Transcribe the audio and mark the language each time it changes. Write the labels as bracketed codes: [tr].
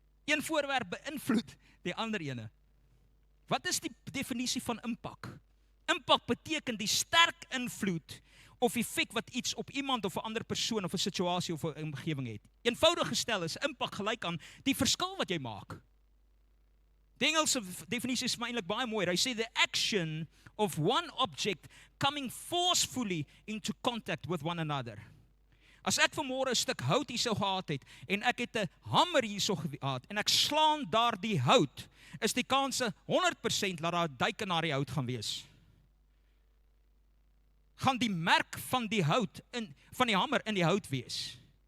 [af] Een voorwerp beïnvloed die ander ene. Wat is die definisie van impak? Impak beteken die sterk invloed of effek wat iets op iemand of 'n ander persoon of 'n situasie of 'n omgewing het. Eenvoudig gestel is impak gelyk aan die verskil wat jy maak. Die Engelse definisie is eintlik baie mooi. Hy sê [en] the action of one object coming forcefully into contact with one another. [af] As ek vanmôre 'n stuk hout hier sou gehad het en ek het 'n hamer hier so gehad en ek slaan daardie hout, is die kanse 100% dat daar 'n duik in daardie hout gaan wees. Gaan die merk van die hout van die hamer in die hout wees.